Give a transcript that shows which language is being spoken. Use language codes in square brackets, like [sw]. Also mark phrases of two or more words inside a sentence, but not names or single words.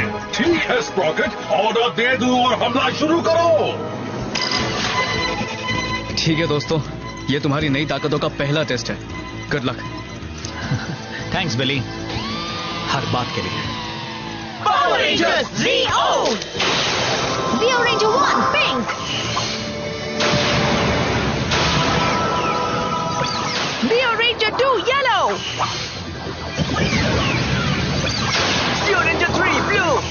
[hi] ठीक है स्प्रॉकेट, ऑर्डर दे दूं और हमला शुरू करो। ठीक है दोस्तों, ये तुम्हारी नई ताकतों का पहला टेस्ट है। [en] good luck. [hi] थैंक्स बिली, हर बात के लिए। पावर रेंजर्स Zeo! [en] Zio Ranger 1 pink. Zio Ranger 2 yellow. Zio Ranger 3 blue.